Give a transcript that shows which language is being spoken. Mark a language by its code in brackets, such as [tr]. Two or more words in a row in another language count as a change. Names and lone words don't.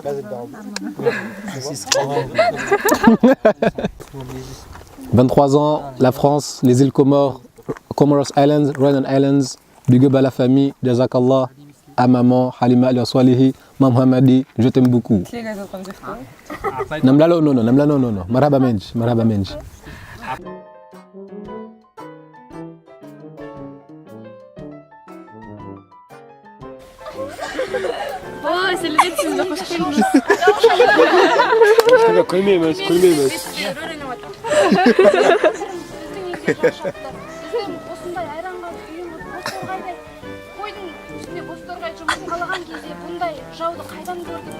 [fr] 23 ans, la France, les îles Comores, [en] Comoros Islands, Royal Islands, [fr] big up à la famille, Jazakallah, à maman, Halima El Swalihi, Mamhamadi, je t'aime beaucoup. Namlalo non, marhaba menj, marhaba menj. [kk] Ой, сәлеметсіз бе, қош келдіңіз. Көрмейміз. Біздің осындай айранға үйіміз бозторғайдай қойдың үстіне бозторғай жұмысын қалаған кезде бұндай жауды қайдан көрдіңіз?